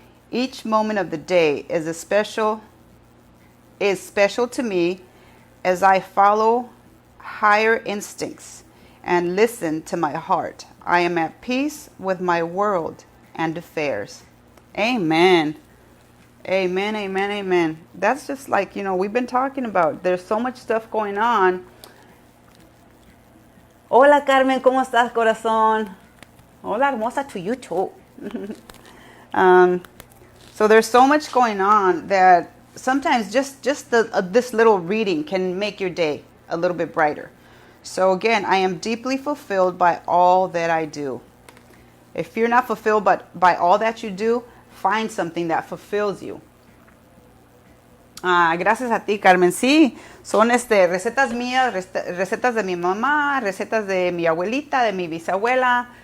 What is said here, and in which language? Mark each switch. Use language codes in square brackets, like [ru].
[en] Each moment of the day is special to me as I follow higher instincts and listen to my heart. I am at peace with my world and affairs. Amen. Amen, amen, amen. That's just like, we've been talking about. There's so much stuff going on. [es] Hola, Carmen, ¿cómo estás, corazón? Hola, hermosa, [en] to you too. um, so there's so much going on that sometimes just this little reading can make your day a little bit brighter. So again, I am deeply fulfilled by all that I do. If you're not fulfilled by all that you do, find something that fulfills you. [es] Gracias a ti, Carmen. Sí, son recetas mías, recetas de mi mamá, recetas de mi abuelita, de mi bisabuela.